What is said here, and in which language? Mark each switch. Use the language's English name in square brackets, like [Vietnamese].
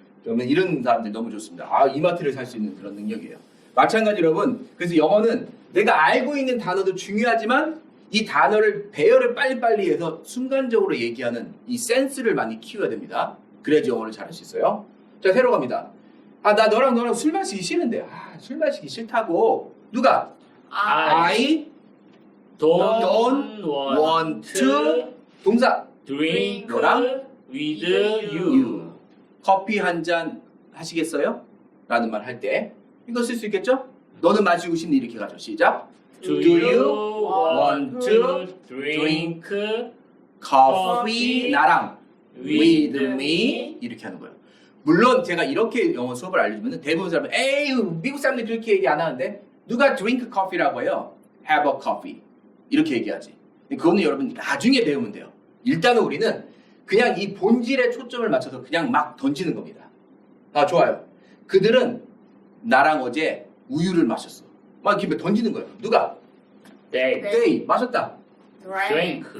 [Korean] 그러면 이런 사람들 너무 좋습니다. 이마트를 살 수 있는 그런 능력이에요. 마찬가지 여러분. 그래서 영어는 내가 알고 있는 단어도 중요하지만 이 단어를 배열을 빨리빨리 해서 순간적으로 얘기하는 이 센스를 많이 키워야 됩니다. 그래야지 영어를 잘할 수 있어요. 자, 새로 갑니다. 나 너랑 술 마시기 싫은데. 술 마시기 싫다고. 누가? [English] I don't want to [Korean] 동사 [English] drink [Korean] 너랑 [English] with you. [Korean] 커피 한 잔 하시겠어요? 라는 말 할 때 이거 쓸 수 있겠죠? 너는 마시고 싶니? 이렇게 가죠. 시작. [English] Do Do you you want to drink coffee [Korean] 나랑 [English] with with me [Korean] 이렇게 하는 거예요. 물론 제가 이렇게 영어 수업을 알려주면 대부분 사람은 에휴 미국 사람들이 그렇게 얘기 안 하는데 누가 drink coffee라고 해요? [English] have a coffee [Korean] 이렇게 얘기하지. 그거는 여러분 나중에 배우면 돼요. 일단은 우리는 그냥 이 본질에 초점을 맞춰서 그냥 막 던지는 겁니다. 좋아요. 그들은 나랑 어제 우유를 마셨어. 막 이렇게 던지는 거예요. 누가? [English] Day. They [Korean] 마셨다. [English] Drink.